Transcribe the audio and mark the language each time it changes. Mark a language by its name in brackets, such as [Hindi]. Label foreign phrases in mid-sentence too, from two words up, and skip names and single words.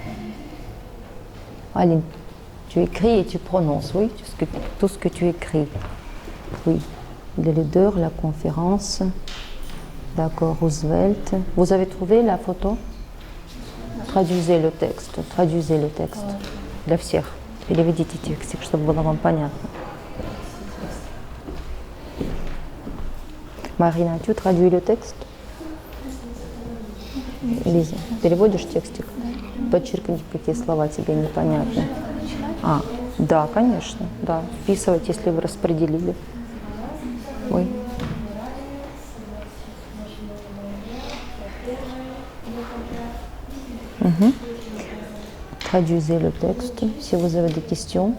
[French] Aline, tu écris et tu prononces, oui, tout ce que tu écris. Oui, le leader, la conférence. D'accord, Roosevelt. Vous avez trouvé la photo? Traduisez le texte. Traduisez le texte. [Russian] Для всех. Переведите текстик, чтобы было вам понятно. Марина, [French] tu traduis le texte? [Russian] Лиза, переводишь текстик? Подчеркни, какие слова тебе непонятны. Да, конечно, да. Вписывать, если вы распределили. Ой. [French] Traduisez le texte si vous avez des questions.